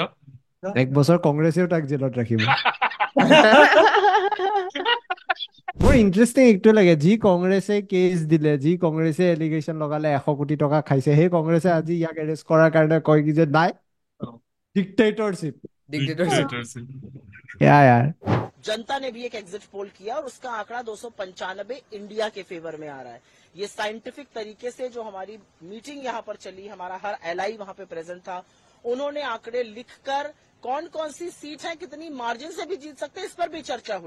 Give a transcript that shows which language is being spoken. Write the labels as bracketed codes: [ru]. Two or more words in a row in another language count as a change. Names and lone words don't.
[as] এক বছৰ কংগ্ৰেছেও তাক জেলত ৰাখিব মোৰ ইণ্টাৰেষ্টিং এইটোৱে লাগে যি কংগ্ৰেছে কেছ দিলে যি কংগ্ৰেছে এলিগেশ্যন লগালে 100 কোটি টকা খাইছে সেই কংগ্ৰেছে আজি ইয়াক এৰেষ্ট কৰাৰ কাৰণে কয় কি যে নাই ডিক্টেটৰশ্বিপ यार [hi] जनता ने भी एक एग्जिट पोल किया और उसका आंकड़ा 295 इंडिया के फेवर में आ रहा है। ये साइंटिफिक तरीके से जो हमारी मीटिंग यहाँ पर चली, हमारा हर एलआई वहाँ पे प्रेजेंट था, उन्होंने आंकड़े लिखकर कौन कौन सी सीट है कितनी मार्जिन से भी जीत सकते हैं इस पर भी चर्चा हुई।